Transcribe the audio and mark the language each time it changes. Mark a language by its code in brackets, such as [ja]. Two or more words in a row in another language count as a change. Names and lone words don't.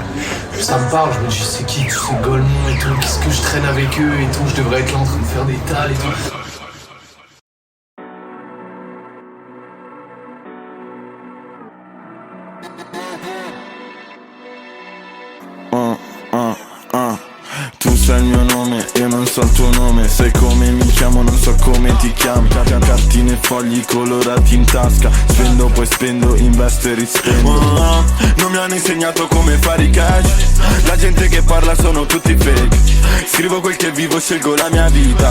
[fr] Ça me parle, je me dis, c'est qui tous ces golemons et tout, qu'est-ce que je traîne avec eux et tout, je devrais être là en train de faire des tales et tout. [it] Tu sai il mio nome, io non so il tuo nome. Sai come mi chiamo, non so come ti chiami. Cartine e fogli colorati in tasca. Spendo poi spendo, investo e rispendo. Non mi hanno insegnato come fare i cash. La gente che parla sono tutti fake. Scrivo quel che vivo, scelgo la mia vita.